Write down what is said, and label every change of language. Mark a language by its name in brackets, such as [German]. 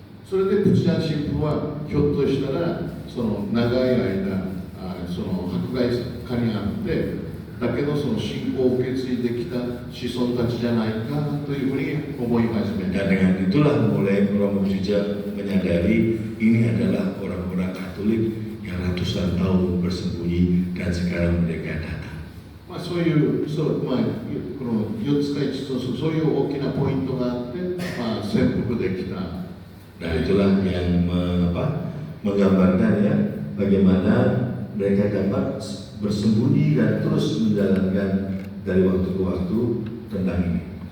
[Japanese] それでプチダン神父はひょっとしたらその長い間その迫害下にあってだけどその信仰を受け継いできた子孫たちじゃないかというふうに思い始めた。 [Indonesian] Dan dengan itulah mulai Romo Pujijan menyadari ini adalah orang-orang Katolik yang ratusan tahun bersembunyi dan sekarang mereka datang. [Japanese] そういうこの4つか5つのそういう大きなポイントがあって、潜伏できた。 [Indonesian] Nah itulah yang menggambarkan ya bagaimana mereka dapat bersembunyi dan terus menjalankan dari waktu ke waktu tentang ini.